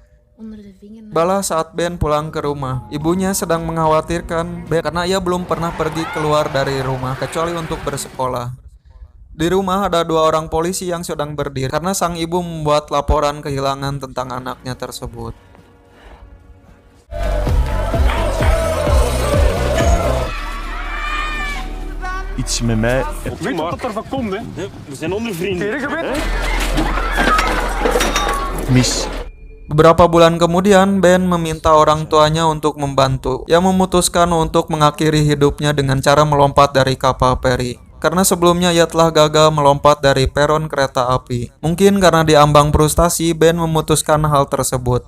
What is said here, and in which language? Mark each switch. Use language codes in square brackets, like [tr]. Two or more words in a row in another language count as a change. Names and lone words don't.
[id] Balah saat Ben pulang ke rumah, ibunya sedang mengkhawatirkan Ben karena ia belum pernah pergi keluar dari rumah kecuali untuk bersekolah. Di rumah ada dua orang polisi yang sedang berdiri karena sang ibu membuat laporan kehilangan tentang anaknya tersebut. [nl] Iets met mij. Weet je wat er van komt, hè? We zijn onder vrienden. Mis. [id] Beberapa bulan kemudian, Ben meminta orang tuanya untuk membantu. Ia memutuskan untuk mengakhiri hidupnya dengan cara melompat dari kapal feri. Karena sebelumnya ia telah gagal melompat dari peron kereta api. Mungkin karena diambang frustasi, Ben memutuskan hal tersebut.